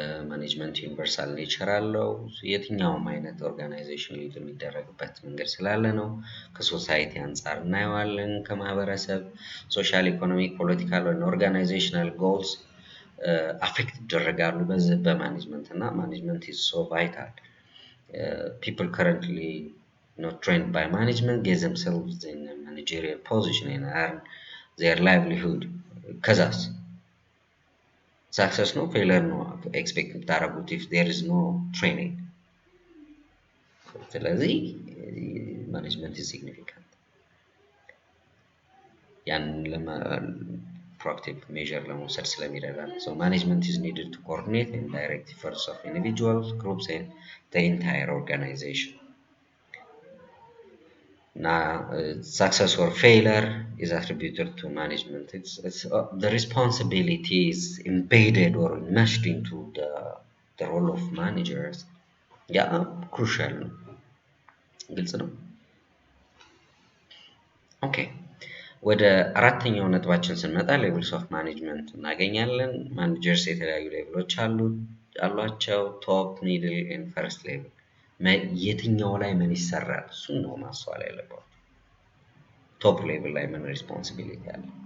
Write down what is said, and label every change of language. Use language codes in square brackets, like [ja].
[am] ማኔጅመንት ዩኒቨርሳል ኔቸር አለው። የትኛውም አይነት ኦርጋናይዜሽን ሊድ የሚደረግበት መንገድ ስላለ ነው። ከሶሳይቲ አንፃር እናየዋለን። ከማህበረሰብ ሶሻል፣ ኢኮኖሚክ፣ ፖለቲካል ወይም ኦርጋናይዜሽናል ጎልስ አፌክት ይደረጋሉ በዚህ በማኔጅመንት እና ማኔጅመንት ኢዝ ሶ ቫይታል። [en] People currently not trained by management get themselves in a managerial position and earn their livelihood. [am] ከዛስ success ነው ፌለር ነው ኤክስፔክት የምታደርጉት [en] if there is no training? [am] ስለዚህ ማኔጅመንት [en] is significant። [am] ያንን [en] proactive measure [am] ለመውሰድ ስለሚረዳ ነው። [en] So management is needed to coordinate and direct efforts of individuals, groups and the entire organization. Now, success or failure is attributed to management. It's the responsibility is embedded or meshed into the role of managers. Yeah, crucial. [am] ግልጽ ነው። ኦኬ ወደ አራተኛው ነጥባችን ስንመጣ ሌቭልስ ኦፍ ማኔጅመንት እናገኛለን። ማኔጀርስ የተለያዩ ሌቭሎች አሏቸው። ቶፕ፣ ሚድል ኤንድ ፈርስት ሌቭል። የትኛው ላይ ምን ይሰራል እሱን ነው ማስተዋል ያለባችሁ። ቶፕ ሌቭል ላይ ምን ሪስፖንሲቢሊቲ አለ?